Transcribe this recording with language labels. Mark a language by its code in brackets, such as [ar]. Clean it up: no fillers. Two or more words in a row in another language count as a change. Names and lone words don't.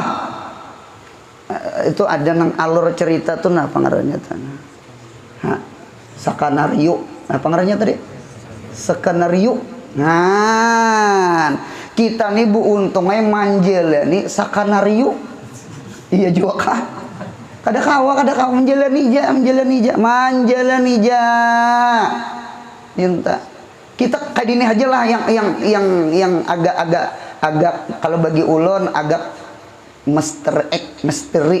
[bjn] Itu ada nang alur cerita tuh nah pengarangnya tuh. [id] Skenario. Nah pengarangnya tadi. Skenario. Nah. [bjn] Kita nih bu untungnya menjalani skenario. Iya juga kah? Kada kawa menjalani ja. [id] Minta. [bjn] Kita kayak ini aja lah yang agak kalau bagi ulun agak misteri.